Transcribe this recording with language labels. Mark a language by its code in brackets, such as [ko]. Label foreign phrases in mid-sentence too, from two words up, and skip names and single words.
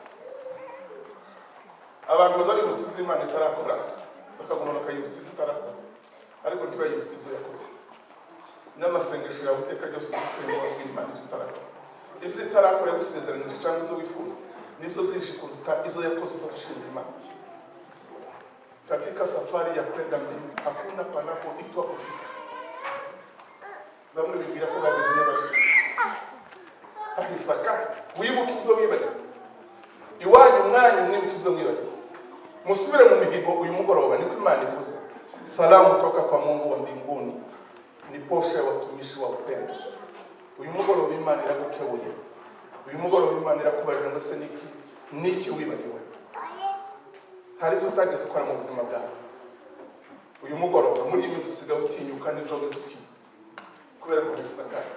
[rw] Abantu baza bibusize Imana itarakora, bakaguma bakayibusize itarakora, ariko ntibayibusize ibyo yakoze. N'amasengesho yawe iteka ryose usenga wabwira Imana ibyo itarakora. Ibyo itarakora yagusezeranyije cyangwa ibyo wifuza, nibyo byinshi kuruta ibyo yakoze utashimira Imana. [sw] Katika safari ya kwenda mbinguni hakuna panapoitwa kufika. [rw] Bamwe bibwira ko bageze yabaje. Hahise akanya wibuke ibyo wibagiwe. Iwanyu umwanya mwibuke ibyo wibagiwe. Musubire mu mihigo uyu mugoroba, niko Imana ivuze. [sw] Salamu toka kwa Mungu wa mbinguni ni posho ya watumishi wa upendo. [rw] Uyu mugoroba Imana iragukebuye. Uyu mugoroba Imana irakubaje ngo se niki wibagiwe. Hari ibyo utageze ukora mu buzima bwawe. Uyu mugoroba muri iyi minsi usigaye utinyuka n'ibyo wageze utinya, kubera ko bisakara.